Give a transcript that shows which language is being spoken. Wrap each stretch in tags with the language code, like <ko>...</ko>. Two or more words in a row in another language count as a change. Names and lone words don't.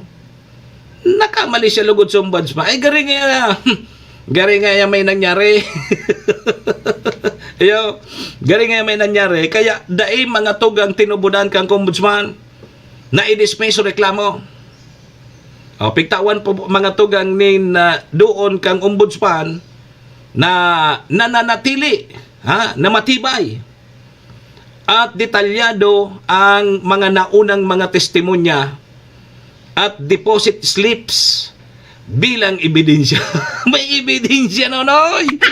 <bik>Nakamali siya lugod sa ombudsman. Ay gari ngaya may nangyari. Gari ngaya may nangyari. Kaya dai mga tugang tinubudan kang ombudsman na i-dismiss o reklamo.</bik> <tl>Pigtawan po mga tugang doon kang ombudsman na nananatili, na matibay at detalyado ang mga naunang mga testimonya at</tl> <en>deposit slips</en> <tl>bilang ebidensya.</tl> <bik>May ebidensya, nonoy!</bik>